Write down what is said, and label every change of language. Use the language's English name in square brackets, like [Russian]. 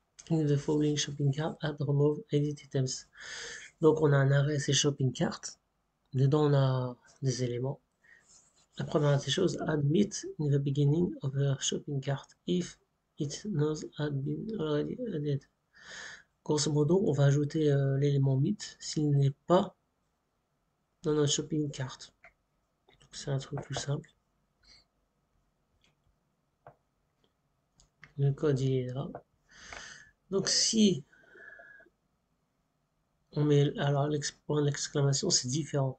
[English] In the following shopping cart, add, remove, edit items. [French] Donc on a un arrêt, c'est shopping cart. Dedans on a des éléments. La première des choses, [English] add meat in the beginning of the shopping cart if it knows had been already added. [French] Grosso modo, on va ajouter l'élément meat s'il n'est pas dans notre shopping cart. C'est un truc tout simple. Le code il est là. Donc si on met, alors point d'exclamation c'est différent.